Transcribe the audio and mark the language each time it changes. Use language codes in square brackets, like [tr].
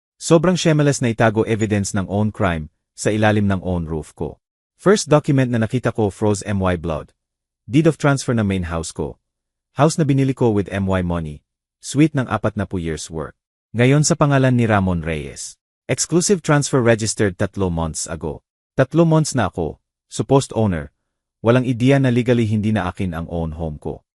[tl] Sobrang [en] shameless [tl] na itago evidence ng [en] own crime [tl] sa ilalim ng [en] own roof [tl] ko. [en] First document [tl] na nakita ko [en] froze MY blood. Deed of transfer [tl] na main house ko. [en] House [tl] na binili ko [en] with MY money. Suite ng 40 years work. [tl] Ngayon sa pangalan ni Ramon Reyes. [en] Exclusive transfer registered 3 months ago. 3 months [tl] na ako, [en] supposed owner, [tl] Walang ideya na legally hindi na akin ang [en] own home [tl] ko.